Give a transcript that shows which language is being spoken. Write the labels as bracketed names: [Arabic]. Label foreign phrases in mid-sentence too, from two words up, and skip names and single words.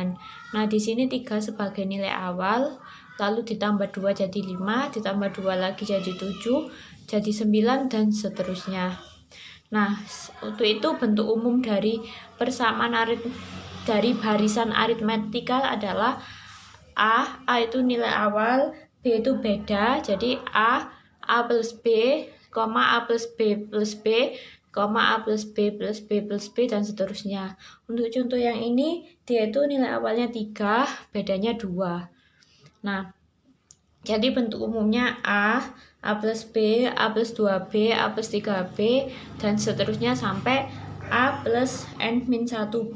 [Indonesian] Nah, di sini 3 sebagai nilai awal, lalu ditambah 2 jadi 5, ditambah 2 lagi jadi 7, jadi 9, dan seterusnya. Nah, untuk itu bentuk umum dari persamaan dari barisan aritmatika adalah A itu nilai awal, B itu beda, jadi A plus B, A plus B plus B, A plus B plus B plus B, dan seterusnya. Untuk contoh yang ini, dia itu nilai awalnya 3, bedanya 2. Nah, jadi bentuk umumnya A plus B, A plus 2B, A plus 3B, dan seterusnya sampai A plus N-1B.